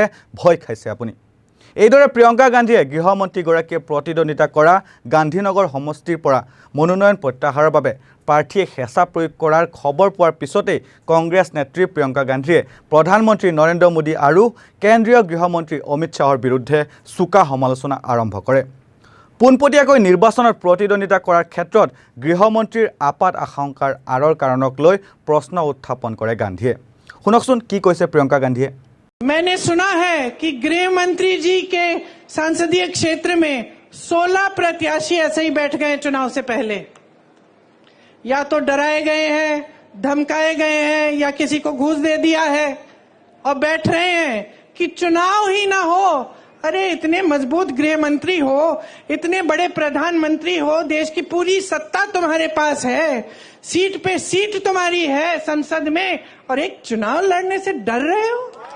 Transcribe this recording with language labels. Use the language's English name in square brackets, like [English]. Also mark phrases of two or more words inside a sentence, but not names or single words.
[Assamese] ভয় খাইছে আপুনি এইদৰে প্ৰিয়ংকা গান্ধীয়ে গৃহমন্ত্ৰী গৰাকীয়ে প্ৰতিদ্বন্দ্বিতা কৰা গান্ধীনগৰ সমষ্টিৰ পৰা মনোনয়ন প্ৰত্যাহাৰৰ বাবে প্ৰাৰ্থীয়ে হেঁচা প্ৰয়োগ কৰাৰ খবৰ পোৱাৰ পিছতে কংগ্ৰেছ নেত্ৰী প্ৰিয়ংকা গান্ধীয়ে প্ৰধানমন্ত্ৰী নৰেন্দ্ৰ মোদী আৰু কেন্দ্ৰীয় গৃহমন্ত্ৰী অমিত শাহৰ বিৰুদ্ধে চোকা সমালোচনা আৰম্ভ কৰে পোনপটীয়াকৈ নিৰ্বাচনত প্ৰতিদ্বন্দ্বিতা কৰাৰ ক্ষেত্ৰত গৃহমন্ত্ৰীৰ আপাত আশংকাৰ আৰৰ কাৰণক লৈ প্ৰশ্ন উত্থাপন কৰে গান্ধীয়ে শুনকচোন কি কৈছে প্ৰিয়ংকা গান্ধীয়ে [Hindi] मैंने सुना है कि गृह मंत्री जी के संसदीय क्षेत्र में 16 प्रत्याशी ऐसे ही बैठ गए चुनाव से पहले या तो डराए गए हैं धमकाए गए हैं या किसी को घूस दे दिया है और बैठ रहे हैं कि चुनाव ही ना हो अरे इतने मजबूत गृह मंत्री हो इतने बड़े प्रधानमंत्री हो देश की पूरी सत्ता तुम्हारे पास है सीट पे सीट तुम्हारी है संसद में और एक चुनाव लड़ने से डर रहे हो